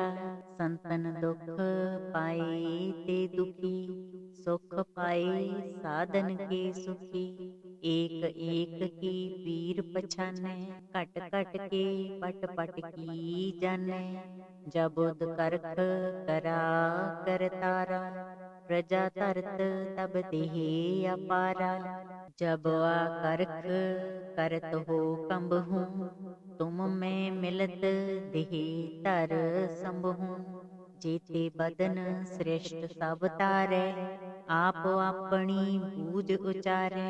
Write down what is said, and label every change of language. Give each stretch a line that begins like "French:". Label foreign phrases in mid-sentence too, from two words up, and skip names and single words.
Braj: ਸੰਤਨ ਦੁਖ ਪਾਏ ਤੇ ਦੁਖੀ, ਸੁਖ ਪਾਏ ਸਾਧਨ ਕੇ ਸੁਖੀ। ਏਕ ਏਕ ਕੀ ਪੀਰ ਪਛਾਨੈ, ਘਟ ਘਟ ਕੇ ਪਟ ਪਟ ਕੀ ਜਾਨੈ। ਜਬੁਦ ਕਰਖ ਕਰਾ ਕਰਤਾਰਾ, ਪ੍ਰਜਾ ਧਰਤ ਤਬ ਦੇਹ ਅਪਾਰਾ। जब आकर्ख करत हो कंबहूँ, तुम में मिलत देह धर संबहूँ। जेते बदन श्रेष्ठ सब तारै, आप अपनी बूझ उचारै।